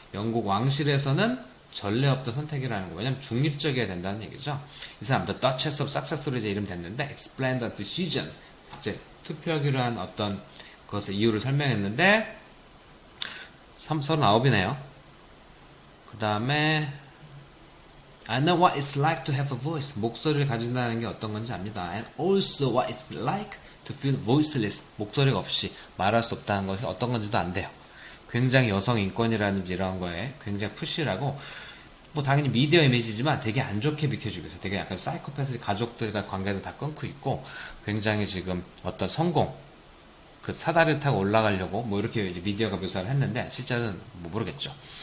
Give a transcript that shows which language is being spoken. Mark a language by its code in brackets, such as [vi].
[ko] 영국 왕실에서는 전례 없던 선택이라는 거. 왜냐면 중립적이어야 된다는 얘기죠. 이 사람 the Duchess of Sussex로 이제 이름 됐는데 [en] explain the decision [ko] 이제 투표하기로 한 어떤 그것의 이유를 설명했는데 39이네요. 그 다음에 [en] I know what it's like to have a voice. [ko] 목소리를 가진다는 게 어떤 건지 압니다. [en] And also what it's like to feel voiceless. [ko] 목소리가 없이 말할 수 없다는 것이 어떤 건지도 안 돼요. 굉장히 여성 인권이라든지 이런 거에 굉장히 푸시라고 뭐 당연히 미디어 이미지지만 되게 안 좋게 비켜주고 있어요. 되게 약간 사이코패스 가족들과 관계도 다 끊고 있고 굉장히 지금 어떤 성공 그 사다리를 타고 올라가려고 뭐 이렇게 이제 미디어가 묘사를 했는데 실제로는 뭐 모르겠죠.